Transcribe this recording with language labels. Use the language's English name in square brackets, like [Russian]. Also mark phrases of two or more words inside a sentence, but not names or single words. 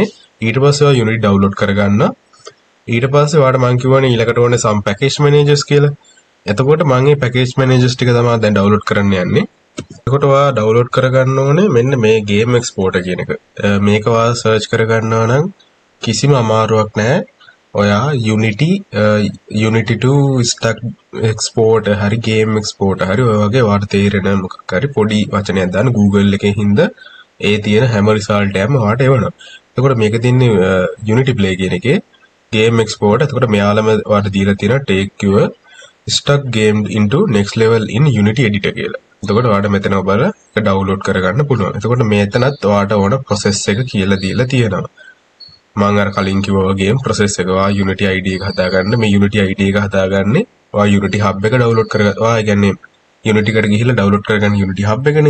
[Sinhala] ඊට පස්සේ Unity download කරගන්න. ඊට පස්සේ වාට මම කියවනේ ඊළඟට ඕනේ [English] some package managers [Sinhala] කියලා. එතකොට මම මේ [English] package managers [Sinhala] ටික තමයි දැන් download කරන්න යන්නේ. එතකොට ඔයා download කරගන්න ඕනේ මෙන්න මේ [English] game exporter [Sinhala] කියන එක. මේක ඔයා search කරගන්නවා නම් කිසිම අමාරුවක් නැහැ. ඔයා Unity [English] to stack export [Sinhala] හරි [English] game export [Sinhala] හරි ඔය වගේ වාට තේරෙන මොකක් හරි පොඩි වචනයක් දාන්න Google එකේ හින්දා ඒ තියෙන හැම result එකම වාට එවනවා. එතකොට මේක තියන්නේ Unity Play කියන එකේ [English] game export. [Sinhala] එතකොට මෙයාලම වාට දීලා තියෙනවා [English] take your stuck game into next level in Unity editor [Sinhala] කියලා. එතකොට ඔයාලට මෙතන ඔබලා ඒක download කරගන්න පුළුවන්. එතකොට මෙතනත් ඔයාලට ඕන process එක කියලා දීලා තියෙනවා. මම අර කලින් කිව්වා වගේම process එක Unity ID එක හදාගන්න. මේ Unity ID එක හදාගන්නේ Unity hub එක download කරගන්න. ඒ කියන්නේ Unity එකට ගිහිල්ලා download කරගන්න Unity hub එකනේ.